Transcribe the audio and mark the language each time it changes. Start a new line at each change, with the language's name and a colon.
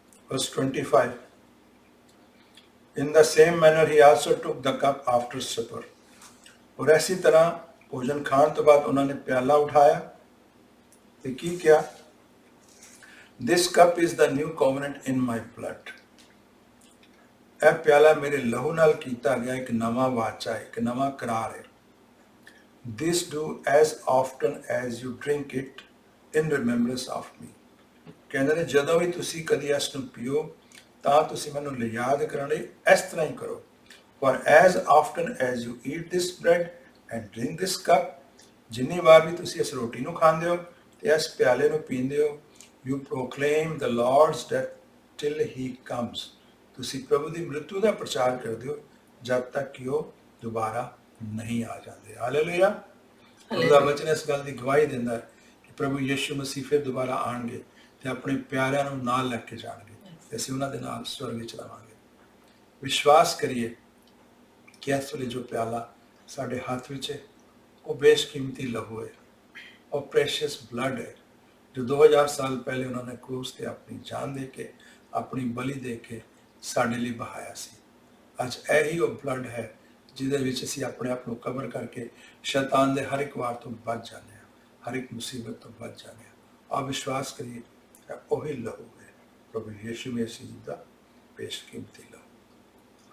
English: Verse 25, in the same manner he also took the cup after supper।
Punjabi: और ऐसी तरह भोजन खान तो बाद उन्होंने प्याला उठाया तो की किया?
English: This cup is the new covenant in my blood.
Punjabi: यह प्याला मेरे लहू नाल कीता गया एक नवा वाचा है, एक नवा करार है।
English: This do as often as you drink it in remembrance of me.
Punjabi: कहते हैं जदों भी तुसी कदी इस नूं पीओ ਤਾਂ ਤੁਸੀਂ ਮੈਨੂੰ ਯਾਦ ਕਰਨ ਲਈ ਇਸ ਤਰ੍ਹਾਂ ਹੀ ਕਰੋ।
English: For as often as you eat this bread and drink this cup,
Punjabi: ਜਿੰਨੀ ਵਾਰ ਵੀ ਤੁਸੀਂ ਇਸ ਰੋਟੀ ਨੂੰ ਖਾਂਦੇ ਹੋ ਤੇ ਇਸ ਪਿਆਲੇ ਨੂੰ ਪੀਂਦੇ ਹੋ,
English: you proclaim the Lord's death till he comes।
Punjabi: ਤੁਸੀਂ ਪ੍ਰਭੂ ਦੀ ਮ੍ਰਿਤੂ ਦਾ ਪ੍ਰਚਾਰ ਕਰਦੇ ਹੋ ਜਦ ਤੱਕ ਕਿ ਉਹ ਦੁਬਾਰਾ ਨਹੀਂ ਆ ਜਾਂਦੇ। ਹਾਲੇਲੂਇਆ। ਉਹਦਾ ਵਚਨ ਇਸ ਗੱਲ ਦੀ ਗਵਾਹੀ ਦਿੰਦਾ ਹੈ ਕਿ ਪ੍ਰਭੂ ਯਿਸੂ ਮਸੀਹ ਫਿਰ ਦੁਬਾਰਾ ਆਣਗੇ ਤੇ ਆਪਣੇ ਪਿਆਰਿਆਂ ਨੂੰ ਨਾਲ ਲੈ ਕੇ ਜਾਣਗੇ। ਅਸੀਂ ਉਹਨਾਂ ਦੇ ਨਾਲ ਸਵਰਗ ਵਿੱਚ ਰਵਾਂਗੇ। ਵਿਸ਼ਵਾਸ ਕਰੀਏ ਕਿ ਇਸ ਵੇਲੇ ਜੋ ਪਿਆਲਾ ਸਾਡੇ ਹੱਥ ਵਿੱਚ ਹੈ ਉਹ ਬੇਸ਼ਕੀਮਤੀ ਲਹੂ ਹੈ, ਉਹ ਪ੍ਰੈਸ਼ੀਅਸ ਬਲੱਡ ਹੈ जो 2000 साल पहले उन्होंने क्रूस ते अपनी जान दे के अपनी बलि दे के ਸਾਡੇ ਲਈ ਬਹਾਇਆ ਸੀ। ਅੱਜ ਇਹੀ ਉਹ ਬਲੱਡ ਹੈ ਜਿਹਦੇ ਵਿੱਚ ਅਸੀਂ ਆਪਣੇ ਆਪ ਨੂੰ ਕਵਰ ਕਰਕੇ ਸ਼ੈਤਾਨ ਦੇ ਹਰ ਇੱਕ ਵਾਰ ਤੋਂ ਬਚ ਜਾਂਦੇ ਹਾਂ, ਹਰ ਇੱਕ ਮੁਸੀਬਤ ਤੋਂ ਬਚ ਜਾਂਦੇ ਹਾਂ। ਆਪ ਵਿਸ਼ਵਾਸ ਕਰੀਏ ਕਿ ਉਹੀ ਲਹੂ ਹੈ ਪ੍ਰਭੂ ਯਿਸੂ ਮਸੀਹ ਜੀ ਦਾ ਬੇਸ਼ਕੀਮਤੀ ਲਹੂ।